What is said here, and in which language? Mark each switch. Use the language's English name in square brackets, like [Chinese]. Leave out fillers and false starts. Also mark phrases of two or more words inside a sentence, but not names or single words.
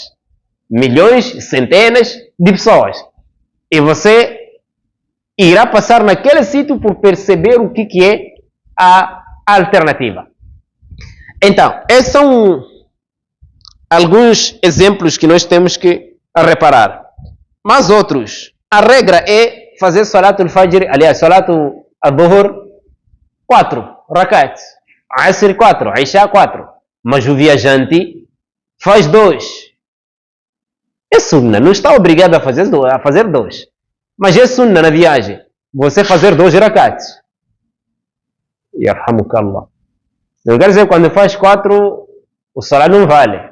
[Portuguese] Milhões, centenas de pessoas. E você irá passar naquele sítio por perceber o que é a alternativa. Então, esses são alguns exemplos que nós temos que reparar. Mas outros. A regra é fazer [Arabic] صلاة الفجر, [Portuguese] aliás, [Arabic] صلاة الظهر [Portuguese] 4 rakats, Asr 4, Isha 4. Mas o viajante faz 2. É sunna, não está obrigado a fazer 2. Mas é sunna na viagem, você fazer 2 rakats. Yarhamukallah. Não quer dizer que quando faz 4, o salat não vale.